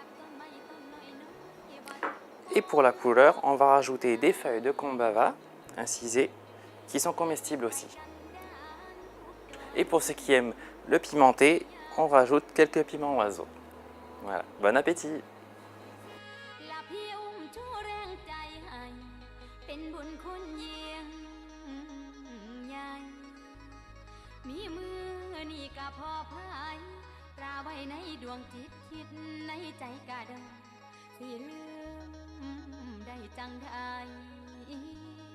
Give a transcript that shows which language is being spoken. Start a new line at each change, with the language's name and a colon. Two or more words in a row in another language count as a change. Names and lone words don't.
French: Et pour la couleur, on va rajouter des feuilles de kombava incisées qui sont comestibles aussi. Et pour ceux qui aiment le pimenté, on rajoute quelques piments oiseaux. Voilà, bon appétit!
Northeastern Thai: มีมือนี่ก็พอพายตราไว้ในดวงจิตคิดในใจกะเดิมสิลืมได้จังใด